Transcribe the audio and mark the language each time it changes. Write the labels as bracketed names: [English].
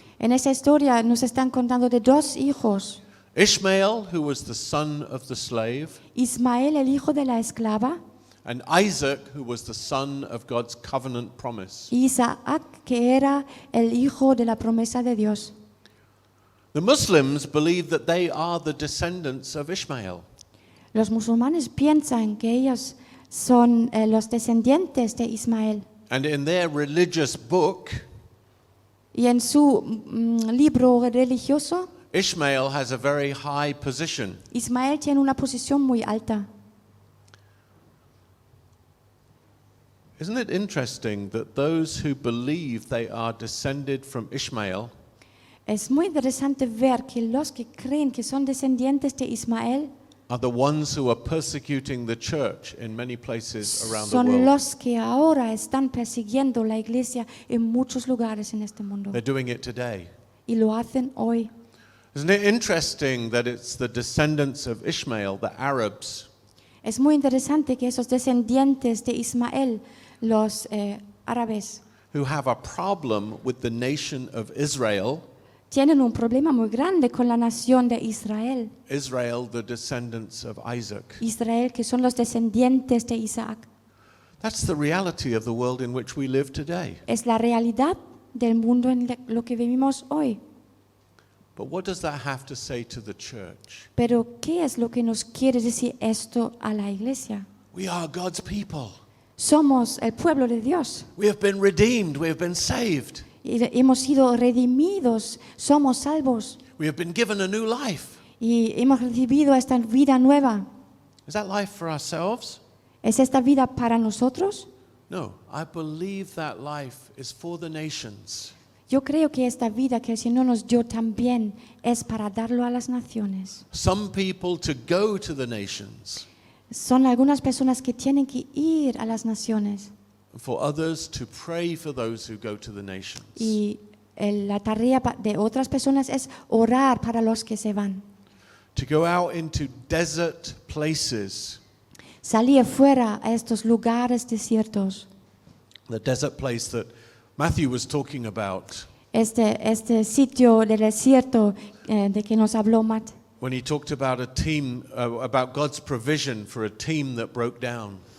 [Spanish] En esa historia nos están contando de dos hijos. [English] Ishmael, who was the son of the slave, [Spanish] Ismael, el hijo de la esclava, [English] and Isaac, who was the son of God's covenant promise. [Spanish] y Isaac, que era el hijo de la promesa de Dios. [English] The Muslims believe that they are the descendants of Ishmael. [Spanish] Los musulmanes piensan que ellos son los descendientes de Ismael. [English] And in their religious book, [Spanish] Y en su libro religioso [English] Ishmael has a very high position. [Spanish] Ismael tiene una posición muy alta. [English] Isn't it interesting that those who believe they are descended from Ishmael [Spanish] Es muy interesante ver que los que creen que son descendientes de Ismael [English] are the ones who are persecuting the church in many places around the [Spanish] son [English] world? [Spanish] los que ahora están persiguiendo la iglesia en muchos lugares en este mundo. [English] They're doing it today. [Spanish] Y lo hacen hoy. [English] Isn't it interesting that it's the descendants of Ishmael, the Arabs, [Spanish] Es muy interesante que esos descendientes de Ismael, los árabes, [English] who have a problem with the nation of Israel, [Spanish] tienen un problema muy grande con la nación de Israel. [English] Israel, the descendants of Isaac. [Spanish] Israel, que son los descendientes de Isaac. [English] That's the reality of the world in which we live today. [Spanish] Es la realidad del mundo en lo que vivimos hoy. [English] But what does that have to say to the church? [Spanish] Pero, ¿qué es lo que nos quiere decir esto a la iglesia? [English] We are God's people. [Spanish] Somos el pueblo de Dios. [English] We have been redeemed. We have been saved. [Spanish] Y hemos sido redimidos, somos salvos [English] We have been given a new life. [Spanish] y hemos recibido esta vida nueva. [English] Is that life for ourselves? [Spanish] ¿Es esta vida para nosotros? [English] No. I believe that life is for the nations. [Spanish] Yo creo que esta vida que el Señor nos dio también es para darlo a las naciones. [English] Some people to go to the nations, [Spanish] Son algunas personas que tienen que ir a las naciones [English] for others to pray for those who go to the nations. [Spanish] y la tarea de otras personas es orar para los que se van. [English] To go out into desert places, [Spanish] Salir fuera a estos lugares desiertos. [English] the desert place that Matthew was talking about [Spanish] Este sitio del desierto de que nos habló Matt. [English] when he talked about a team, about God's provision for a team that broke down.